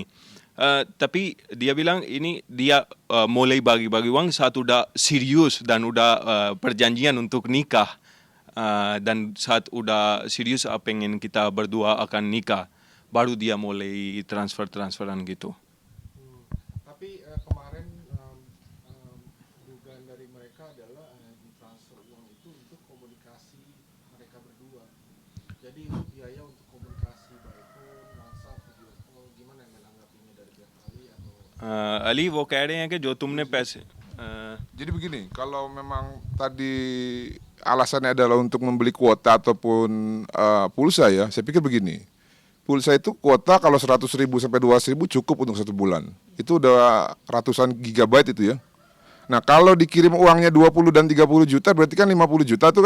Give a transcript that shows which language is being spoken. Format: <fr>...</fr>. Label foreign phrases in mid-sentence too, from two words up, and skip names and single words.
<id>Tapi dia bilang ini dia mulai bagi-bagi uang saat udah serius dan udah perjanjian untuk nikah dan saat udah serius pengen kita berdua akan nikah baru dia mulai transferan gitu. Tapi kemarin dugaan dari mereka adalah ditransfer uang itu untuk komunikasi mereka berdua. Jadi biaya untuk komunikasi</id> <en>by phone, WhatsApp, video call,</en> <id>gimana yang menanggapinya dari pihak Ali atau</id> <hi>Ali वो कह रहे हैं कि जो तुमने पैसे</hi> <id>Jadi begini, kalau memang tadi alasannya adalah untuk membeli kuota ataupun pulsa ya, saya pikir begini. Pulsa itu kuota kalau 100.000 sampai 200.000 cukup untuk 1 bulan. Itu udah ratusan gigabyte itu ya. Nah kalau dikirim uangnya 20 dan 30 juta berarti kan 50 juta tuh kan.</id>